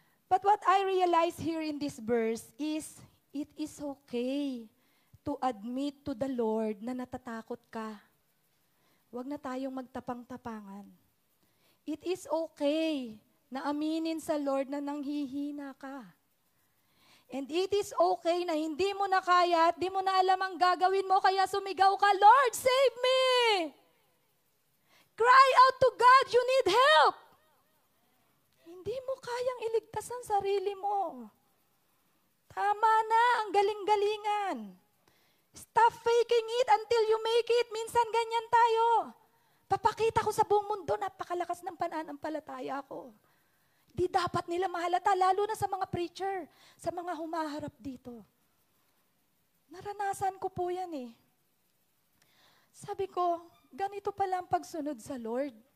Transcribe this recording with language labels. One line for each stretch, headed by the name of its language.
English: But what I realize here in this verse is, it is okay to admit to the Lord
Filipino: na natatakot ka. Huwag na tayong magtapang-tapangan.
English: It is okay
Filipino: na aminin sa Lord na nanghihina ka.
English: And it is okay
Filipino: na hindi mo na kaya at di mo na alam ang gagawin mo, kaya sumigaw ka, Lord,
English: save me! Cry out to God, you need help.
Filipino: Hindi mo kayang iligtas ang sarili mo. Tama na, ang galing-galingan.
English: Stop faking it until you make it.
Filipino: Minsan ganyan tayo. Papakita ko sa buong mundo, napakalakas ng pananampalataya ko. Di dapat nila mahalata, lalo na sa mga preacher, sa mga humaharap dito. Naranasan ko po yan Sabi ko, ganito pala ang pagsunod sa Lord.